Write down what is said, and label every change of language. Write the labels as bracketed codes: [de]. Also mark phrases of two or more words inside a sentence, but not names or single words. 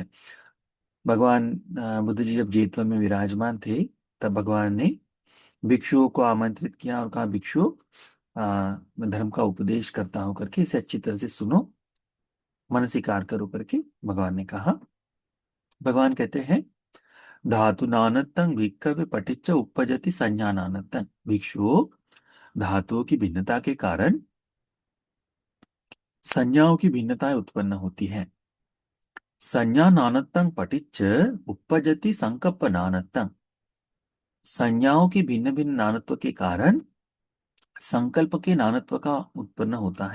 [hi] भगवान बुद्ध जी जब जेतवन में विराजमान थे, तब भगवान ने भिक्षुओं को आमंत्रित किया और कहा, भिक्षुओं, मैं धर्म का उपदेश करता हूं करके इसे अच्छी तरह से सुनो, मनसीकार करो करके भगवान ने कहा। भगवान कहते हैं, [pi] धातु नानत्तं भिक्खवे पटिच्च उपपजति संज्ञा नानत्तं। [hi] भिक्षुओं, धातुओं की भिन्नता के कारण संज्ञाओं की भिन्नताएं उत्पन्न होती है। [pi] संज्ञा नानत्तं पटिच्च उपपजति संकप्प नानत्तं। [hi] संज्ञाओं की भिन्न भिन्न नानत्व के कारण संकल्प के नानत्व का उत्पन्न होता है।